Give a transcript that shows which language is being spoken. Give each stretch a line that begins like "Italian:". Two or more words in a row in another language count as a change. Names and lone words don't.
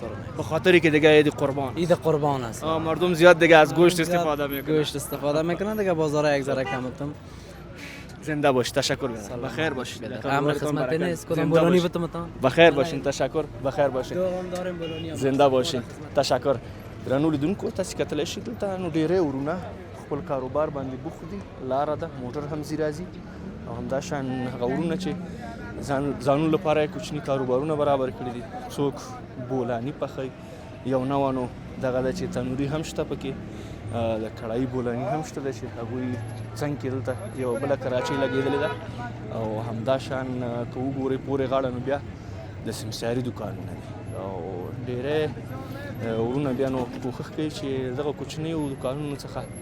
Persian: به خاطری که دیگه عید قربان. عید قربان است. مردم زیاد دیگه از گوشت استفاده میکنن. گوشت استفاده میکنن دیگه، بازار یک ذره کمتم. زنده باش، تشکر میکنم. بخیر باشید. امر خدمت نیست کدام بولانی بتمتان. بخیر باشین، تشکر. بخیر باشین. دوام داریم بولانی. زنده باشین. تشکر.
Pashto: درنو لیدونکو تاسو کتلی شئ دلته نو ډیرې ورونه خپل کاروبار باندې بوخت دي، لاره ده، موټر هم ځي راځي او همداشان هغه ورونه چې ځانونو لپاره یې کوچني کاروبارونه برابر کړي دي. څوک بولانی پخوي، یو نوانو دغه ده چې تنوري هم شته پکې، د کړایي بولانی هم شته ده چې هغوی څنګ کې دلته یو بله کراچۍ لګېدلې ده او همداشان که وګورئ پورې غاړه نو بیا د سمساري دوکانونه دي او ډېری ورونه بیا نو کوښښ کوي چې دغه کوچنیو دوکانونو څخه